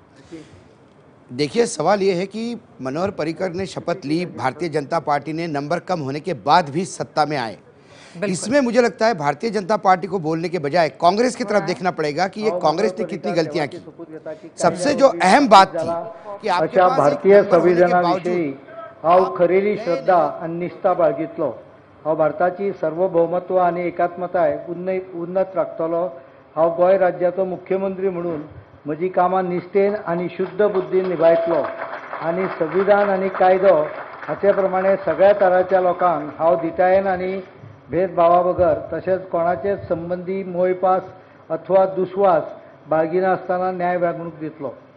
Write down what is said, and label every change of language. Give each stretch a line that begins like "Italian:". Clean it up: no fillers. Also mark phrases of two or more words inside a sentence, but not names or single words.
Hindi: देखिए, सवाल ये है कि मनोहर पर्रिकर ने शपथ ली, भारतीय जनता पार्टी ने नंबर कम होने के बाद भी सत्ता में आए। इसमें मुझे लगता है भारतीय जनता पार्टी को बोलने के बजाय कांग्रेस की तरफ देखना पड़ेगा कि ये कांग्रेस ने कितनी गलतियां की। सबसे जो अहम बात थी कि आपके पास
Konkani: भारतीय संविधानाविषयी हांव खरेली श्रद्धा आनी निश्ठा बाळगितलो। हांव भारताची सार्वभौमत्व आनी एकात्मताय उन्नत राखतलो। हांव गोंय राज्याचो मुख्यमंत्री म्हणून म्हजी कामां निश्ठेन आनी शुद्ध बुद्दीन निभायतलो आनी संविधान आनी कायदो हाचे प्रमाणे सगळ्या तराच्या लोकांक हांव धिटायेन आनी भेदभावा बगर तशेंच कोणाचेच संबंधी मोयपास अथवा दुस्वास बाळगिनासतना न्याय वागणूक दितलो।